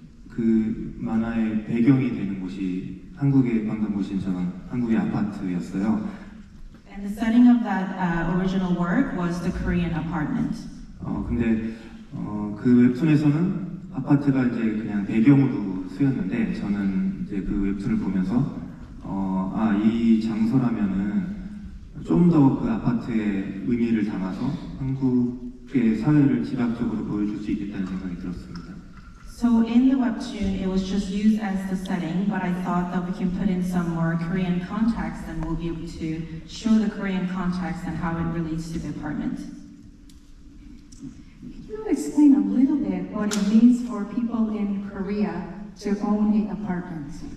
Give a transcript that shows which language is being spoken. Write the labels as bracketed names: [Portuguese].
[Korean] 그 만화의 배경이 되는 곳이 한국에 방금 보신 저는 한국의 아파트였어요. [English] And the setting of that original work was the Korean apartment. [Korean] 근데 그 웹툰에서는 아파트가 이제 그냥 배경으로 쓰였는데 저는 이제 그 웹툰을 보면서 이 장소라면은 좀 더 그 아파트의 의미를 담아서 한국의 사회를 지각적으로 보여줄 수 있겠다는 생각이 들었습니다. [English] So in the webtoon, it was just used as the setting, but I thought that we can put in some more Korean context and we'll be able to show the Korean context and how it relates to the apartment. Could you explain a little bit what it means for people in Korea to own an apartment?